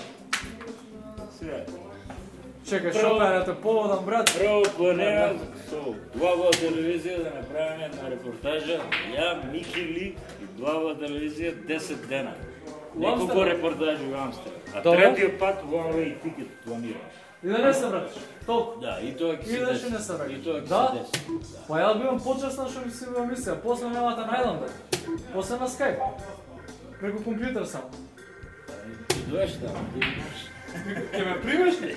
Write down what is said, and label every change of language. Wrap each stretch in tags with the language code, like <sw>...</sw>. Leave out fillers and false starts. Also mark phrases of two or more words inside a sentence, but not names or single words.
<mk>Сега. Чекај, шо да те поводам, брат? Прво планирам со Глава телевизија да направиме една репортажа. Ја, Микили и Глава телевизија 10 дена. Неколку репортажи у Амстердам. А третиот пат</mk> <en>one way ticket</en> <mk>планирам. И да не се вратиш. Толку. Да, и тоа ќе се Идеш деси. и не се враќаш. И тоа ќе Да? се деси. Па ја бивам почесна што ми си во емисија, после нема да најдам бе. После на Skype. Преку компјутер само. Ти доеш таму, ти имаш. Ќе ме примеш ли?</mk>